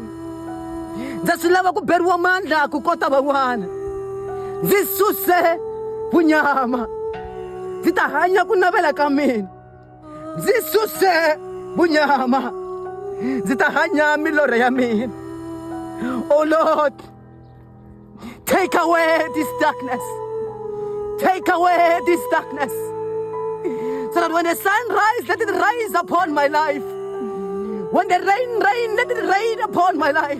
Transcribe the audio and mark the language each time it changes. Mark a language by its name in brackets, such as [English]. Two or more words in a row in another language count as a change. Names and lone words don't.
[Tsonga] Ndza swi lava ku beriwa mandla ku kota van'wana. Ndzi suse vunyama. Ndzi ta hanya ku navela ka mina. Ndzi suse vunyama. Ndzi ta hanya milorho ya mina. [English] Oh Lord, take away this darkness. Take away this darkness. So that when the sun rises, let it rise upon my life. When the rain rains, let it rain upon my life.